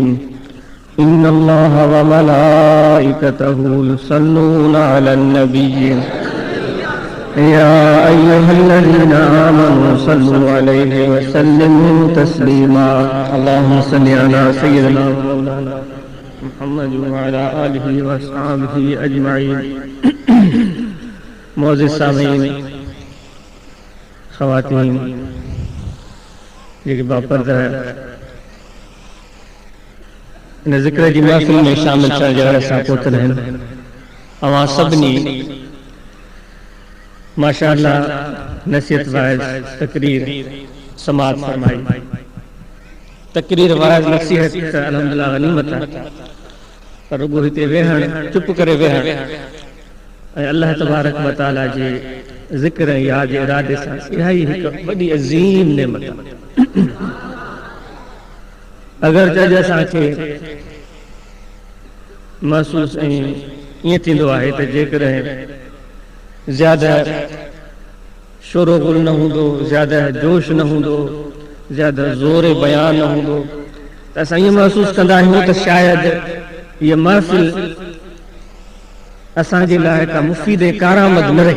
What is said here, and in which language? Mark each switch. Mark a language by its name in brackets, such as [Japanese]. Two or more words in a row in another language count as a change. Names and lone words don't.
[Arabic] إن الله وملائكته يصلون على النبي يا أيها الذين آمنوا صلوا عليه وسلموا تسليما. اللهم صل على سيدنا ومولانا محمد وعلى آله وأصحابه أجمعين. [Sindhi] मोअज़्ज़िज़ सामीईन, ख़वातीन जेके बापर्दा इन ज़िक्र जी महफ़िल में शामिल थियण जे लाइ असां पहुतल आहिनि। अवां सभिनी माशाअल्लाह नसीहत वाइज़ तकरीर समाअत फरमाई। तकरीर वाइज़ नसीहत त अल्हम्दुलिल्लाह गनीमत आहे, पर रुगो हिते वेहण, चुप करे वेहण ऐं [Arabic] الله تبارك وتعالى [Sindhi] जे ज़िक्र ऐं याद जे इरादे सां इहा ई हिकु वॾी अज़ीम नेमत आहे। अगरि अॼु असांखे महसूस ऐं ईअं थींदो आहे त जेकॾहिं ज़्यादा शोरो गुल न हूंदो, ज़्यादा जोश न हूंदो, ज़्यादा ज़ोर बयान न हूंदो, त असां ईअं महसूस कंदा आहियूं त शायदि हीअ महफ़िल असांजे लाइ का मुफ़ीद कारामद न रही।